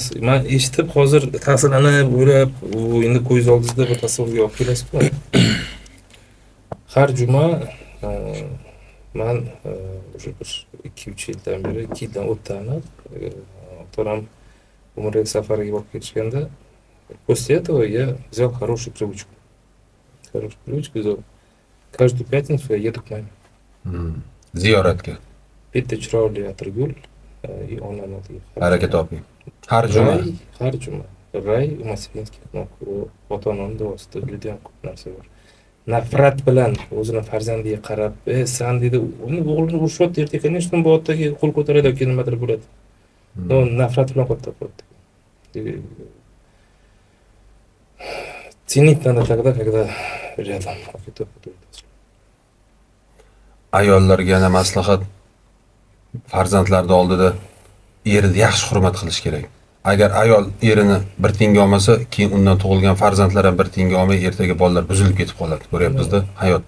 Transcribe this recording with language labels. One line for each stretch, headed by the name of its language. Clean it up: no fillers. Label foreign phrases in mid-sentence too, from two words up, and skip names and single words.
Uzbek: Men eshitib hozir ta'sirlanib, o'ylab, u endi ko'zingiz oldingizda bir tasavvurga olib kelasiz-ku. Har juma men o'sha bir 2-3 yildan beri, 2 yildan o'tdi-aniq, ota-onam umrlik safariga borib ketishganda,
Russian: после этого я взял хорошую привычку. Хорошую привычку взял. Каждую пятницу я еду к маме.
Uzbek: Ziyoratga. Bitta chiroyli atirgul и onam oldiga. Harakat toping. Har juma. Har juma. Ray Moskvinskiy ota-onam do'sti, juda ham ko'p narsa bor. Nafrat bilan o'zini farzandiga qarab, "San" dedi, uni o'g'lini urishyapti, ertaga конечно bu otaga qo'l ko'taradi yoki nimadir bo'ladi. No, nafrat bilan qo'ydi.
Russian: Ценить надо тогда, когда рядом.
Uzbek: Ayollarga yana maslahat, farzandlarni oldida erini yaxshi hurmat qilish kerak. Agar ayol erini bir tiyinga olmasa, keyin undan tug'ilgan farzandlar ham bir tiyinga olmay, ertaga bolalar buzilib ketib qoladi. Ko'ryapmiz-da hayotda.